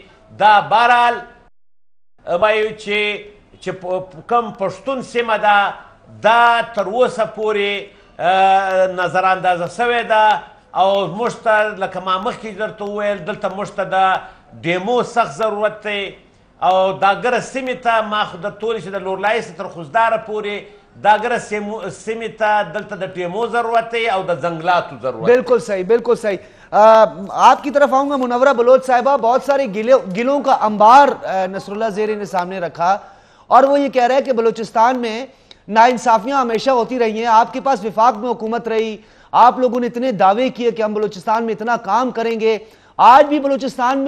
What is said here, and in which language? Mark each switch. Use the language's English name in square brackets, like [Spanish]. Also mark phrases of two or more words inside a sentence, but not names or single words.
[Pashto] دا بهرحال وایو چې کوم پښتون سیمه ده دا تر اوسه پورې نظر اندازه سوې ده او موږ ته لکه ما مخکې درته وویل دلته موږ ته د ډیمو سخت ضرورت دی او دا ګره سیمې ته ما خو درته ویلي چې د لورلایسه تر خوزداره پورې دا ګره سیمې ته دلته د ټیمو ضرورت [Urdu] ہے اور [Pashto] د جنگلاتو ضرورت ہے [Urdu] بالکل صحیح بالکل صحیح آپ کی طرف آؤں گا منورہ بلوچ صاحبہ بہت سارے گلوں کا انبار نصر اللہ زیری نے سامنے رکھا اور وہ یہ کہہ رہا ہے کہ بلوچستان میں ناانصافیاں ہمیشہ ہوتی رہی ہیں آپ کے پاس وفاق میں حکومت رہی آپ لوگوں نے اتنے دعوے کیے کہ ہم بلوچستان میں اتنا کام کریں گے آج بھی بلوچستان میں